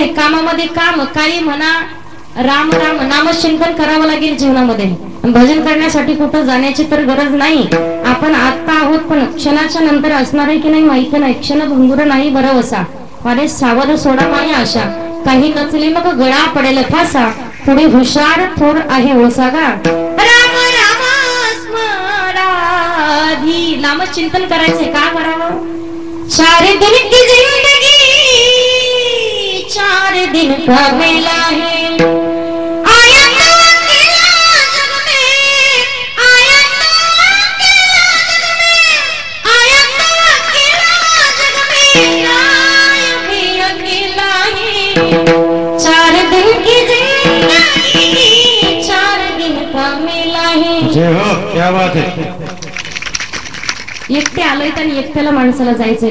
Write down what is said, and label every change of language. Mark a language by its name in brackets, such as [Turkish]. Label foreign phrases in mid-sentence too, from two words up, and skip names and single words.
[Marathi] कामामध्ये काम, काही म्हणा, राम राम नामचिंतन करावं लागेल जीवनामध्ये. भजन करण्यासाठी कुठं जाण्याची तर गरज नाही. आपण आता आहोत, पण क्षणाच्या नंतर असणार आहे की नाही माहिती नाही. क्षण भंगुर नाही बरं वसा, अरे सावध सोडा माया आशा, काही नचले मग गळा पडेल फासा, पुढे हुशार थोर आहे ओसा गा. राम राम स्मराधी. नामचिंतन करायचंय. का करावं? [Hindi] 4 दिन की जिंदगी 4 दिन का मेला है, आया तो अकेला जग में, आया तो अकेला जग में, आया तो अकेला जग में, आया भी अकेला है. 4 दिन की जिंदगी 4 दिन का मेला है. जय हो, क्या बात है. [Marathi] एकटे आलोय आणि एकट्याला माणसाला जायचंय.